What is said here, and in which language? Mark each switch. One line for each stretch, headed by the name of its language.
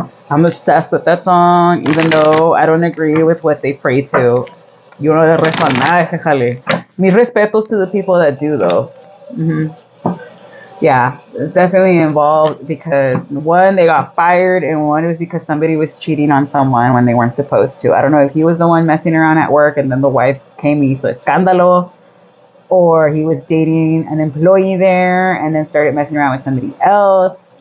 English: I'm obsessed with that song, even though I don't agree with what they pray to.
Spanish: Yo no le rezo a nada ese jale. Mis respetos
English: to the people that do, though. Yeah, it's definitely involved because one, they got fired, and one was because somebody was cheating on someone when they weren't supposed to. I don't know if he was the one messing around at work and then the wife came
Spanish: y hizo escándalo,
English: or he was dating an employee there and then started messing around with somebody else.